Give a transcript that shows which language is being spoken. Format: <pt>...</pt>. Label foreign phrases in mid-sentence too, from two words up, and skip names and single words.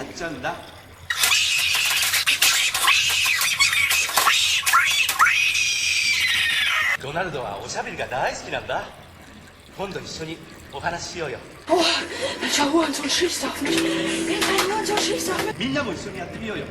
<ja>んだ。ドナルドはおしゃべりが大好きなんだ。今度一緒にお話ししようよ。</ja> <de>Welcher Hurensohn schießt auf mich? Welcher Hurensohn schießt auf mich?</de> <ja>みんなも一緒にやってみようよ。</ja>